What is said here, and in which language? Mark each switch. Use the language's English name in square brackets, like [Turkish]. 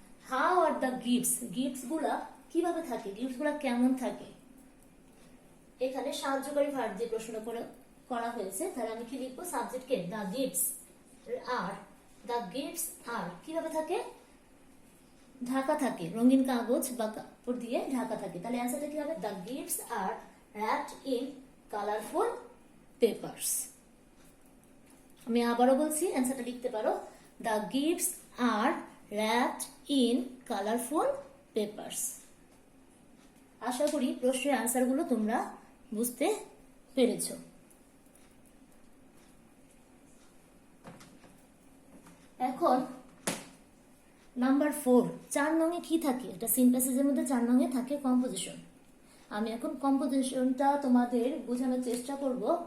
[English] How are the gifts? [Bangla] Gifts গুলা কিভাবে থাকে? গিফটস গুলা কেমন থাকে? এখানে সাহায্যকারী ভার্ব দিয়ে প্রশ্ন করা হয়েছে। তাহলে আমি কি লিখবো? সাবজেক্টকে [English] The gifts are. [Bangla] The gifts আর কিভাবে থাকে? ঢাকা থাকে, রঙিন কাগজ বা কাপড় দিয়ে ঢাকা থাকে। তাহলে অ্যান্সারটা কি হবে? [English] The gifts are wrapped in colorful papers. [Bangla] আমি আবারও বলছি, অ্যান্সারটা লিখতে পারো। [English] The gifts are wrapped in colorful papers. [Bangla] আশা করি প্রশ্নের অ্যান্সারগুলো তোমরা বুঝতে পেরেছ। এখন নাম্বার 4, 4 নঙে কি থাকে? এটা সিন প্যাসেজের মধ্যে 4 নঙে থাকে কম্পোজিশন। আমি এখন কম্পোজিশনটা তোমাদের বোঝানোর চেষ্টা করব।